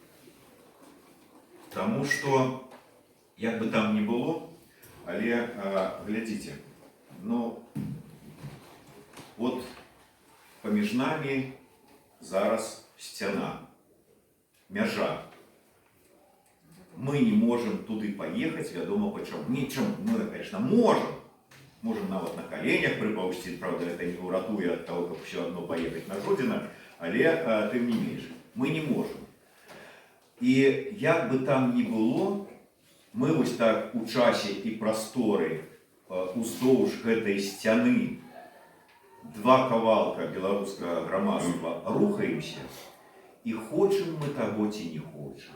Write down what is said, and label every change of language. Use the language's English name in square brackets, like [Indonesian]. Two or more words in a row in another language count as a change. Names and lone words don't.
[Belarusian] Таму што, як бы там ні было, але глядзіце, ну, от паміж намі зараз сцяна, мяжа. Мы не можем туды паехаць, вядома, пачаму. Нічым, [Russian] мы, конечно, можем. Можем [Belarusian] нават на коленях прыпаўсці, правда, это не ўратуе ад таго, каб усё адно паехаць на Жодзіна, але тым не менш, мы не можем. І як бы там ні было, мы вось так у часе і прасторы уздоўж гэтай сцяны два кавалка беларускага грамадства рухаемся, і хочам мы таго ці не хочам.